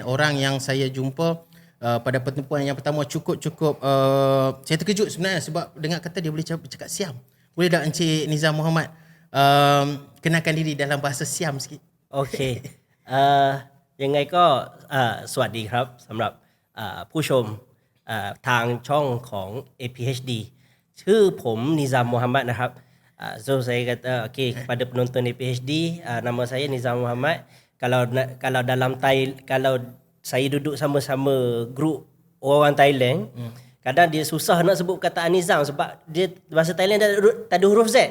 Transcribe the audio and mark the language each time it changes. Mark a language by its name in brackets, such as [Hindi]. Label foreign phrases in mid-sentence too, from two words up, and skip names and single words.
[Malay] Orang yang saya jumpa pada pertemuan yang pertama cukup saya terkejut sebenarnya sebab dengar kata dia boleh bercakap Siam. Boleh tak Encik Nizam Muhammad kenalkan diri dalam bahasa Siam sikit? [Thai] โอเคยังไงก็สวัสดีครับสำหรับผู้ชมทางช่องของ APHD ชื่อผมนิซามมูฮัมหมัดนะครับ so [Malay] saya kata okey kepada penonton APHD nama saya Nizam Muhammad. Kalau dalam kalau saya duduk sama-sama grup orang Thailand, kadang dia susah nak sebut perkataan Nizam sebab dia bahasa Thailand tak ada huruf Z.